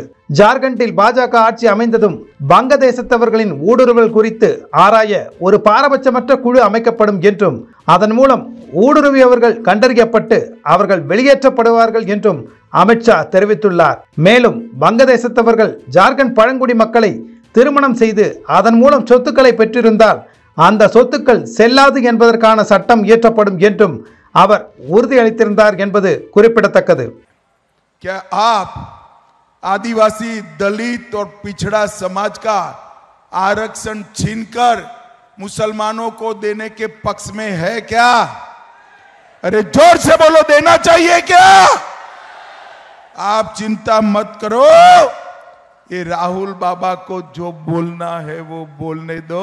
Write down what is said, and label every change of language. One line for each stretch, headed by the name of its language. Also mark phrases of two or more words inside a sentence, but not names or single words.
Tamil: ஜார்க்கண்டில் பாஜக ஆட்சி அமைந்ததும் வங்கதேசத்தவர்களின் ஊடுருவல் குறித்து ஆராய ஒரு பாரபட்சமற்ற குழு அமைக்கப்படும் என்றும், அதன் மூலம் ஊடுருவியவர்கள் கண்டறியப்பட்டு அவர்கள் வெளியேற்றப்படுவார்கள் என்றும் அமித்ஷா தெரிவித்துள்ளார். மேலும் வங்கதேசத்தவர்கள் ஜார்க்கண்ட் பழங்குடி மக்களை திருமணம் செய்து அதன் மூலம் சொத்துக்களை பெற்றிருந்தால் அந்த சொத்துக்கள் செல்லாது என்பதற்கான சட்டம் இயற்றப்படும் என்றும் அவர் உறுதியளித்திருந்தார் என்பது குறிப்பிடத்தக்கது.
Hindi: क्या आप आदिवासी, दलित और पिछड़ा समाज का आरक्षण छीनकर मुसलमानों को देने के पक्ष में है क्या? अरे जोर से बोलो, देना चाहिए क्या? आप चिंता मत करो, ये राहुल बाबा को जो बोलना है वो बोलने दो.